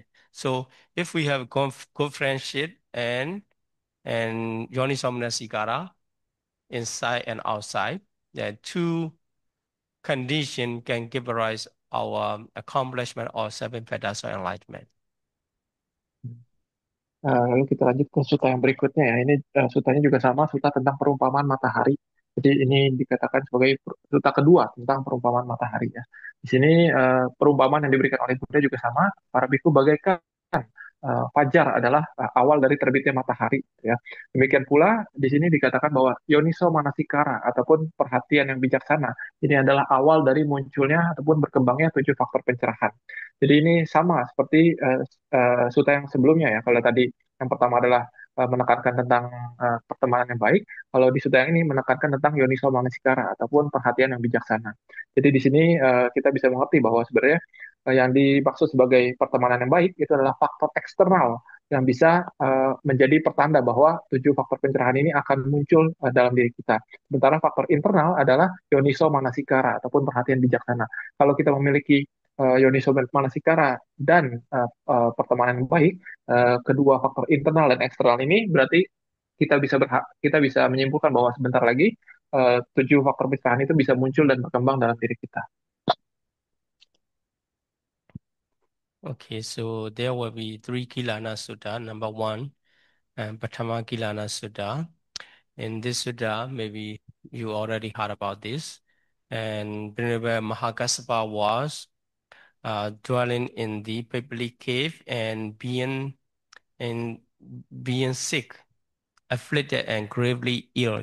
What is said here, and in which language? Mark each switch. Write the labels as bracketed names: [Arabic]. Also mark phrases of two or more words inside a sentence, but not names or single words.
[English] So if we have good friendship and Yoniso Manasikara inside and outside, the two conditions can give rise our accomplishment or seven fetters of enlightenment. [Indonesian] Lalu kita lanjut ke suta yang berikutnya ya. Ini sutanya juga sama, suta tentang perumpamaan matahari. Jadi ini dikatakan sebagai suta kedua tentang perumpamaan matahari ya. Di sini perumpamaan yang diberikan oleh Buddha juga sama. Para biku bagaikan fajar adalah awal dari terbitnya matahari ya. Demikian pula di sini dikatakan bahwa yoniso manasikara ataupun perhatian yang bijaksana ini adalah awal dari munculnya ataupun berkembangnya tujuh faktor pencerahan. Jadi ini sama seperti suta yang sebelumnya ya. Kalau tadi yang pertama adalah menekankan tentang pertemanan yang baik, kalau di suta yang ini menekankan tentang yoniso manasikara ataupun perhatian yang bijaksana. Jadi di sini kita bisa mengerti bahwa sebenarnya yang dimaksud sebagai pertemanan yang baik itu adalah faktor eksternal yang bisa menjadi pertanda bahwa tujuh faktor pencerahan ini akan muncul dalam diri kita. Sementara faktor internal adalah yoniso manasikara ataupun perhatian bijaksana. Kalau kita memiliki yoniso manasikara dan pertemanan yang baik, kedua faktor internal dan eksternal ini berarti kita bisa menyimpulkan bahwa sebentar lagi tujuh faktor pencerahan itu bisa muncul dan berkembang dalam diri kita. [English] Okay, so there will be three Kilana Sutta. Number one, Patama Kilana Sutta. In this Sutta, maybe you already heard about this. And Venerable Mahakassapa was dwelling in the public cave and being sick, afflicted and gravely ill.